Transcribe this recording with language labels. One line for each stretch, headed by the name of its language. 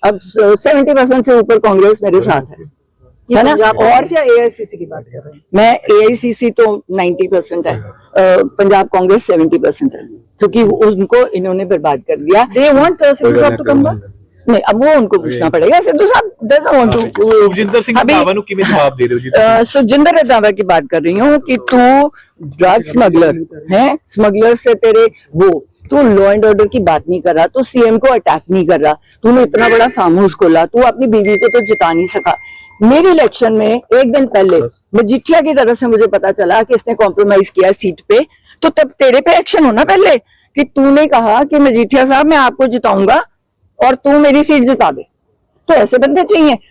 Hindi: अब 70% से ऊपर कांग्रेस मेरे साथ है ना। और एआईसीसी की बात कर रहे हैं, मैं एआईसीसी तो 90% है, पंजाब कांग्रेस 70% है, क्योंकि उनको इन्होंने बर्बाद कर दिया।
English: They want Sidhu साहब to come back.
Hindi: नहीं, अब वो उनको पूछना पड़ेगा। सिद्धू साहब
English: Doesn't want to.
Punjabi: Sukhjinder Singh Randhawa ਨੂੰ ਕਿਵੇਂ ਜਵਾਬ ਦੇ ਰਹੇ ਹੋ ਜੀ?
Hindi: सुखजिंदर रंधावा की बात कर रही हूँ कि तू ड्रग स्मगलर है, स्मगलर से तेरे वो, तू लॉ एंड ऑर्डर की बात नहीं कर रहा, तू सीएम को अटैक नहीं कर रहा, तूने इतना बड़ा फार्म हाउस खोला, तू अपनी बीवी को तो जिता नहीं सका। मेरे इलेक्शन में एक दिन पहले मजीठिया की तरफ से मुझे पता चला कि इसने कॉम्प्रोमाइज किया सीट पे, तो तब तेरे पे एक्शन होना पहले कि तूने कहा कि मजीठिया साहब मैं आपको जिताऊंगा और तू मेरी सीट जिता दे। तो ऐसे बंदे चाहिए।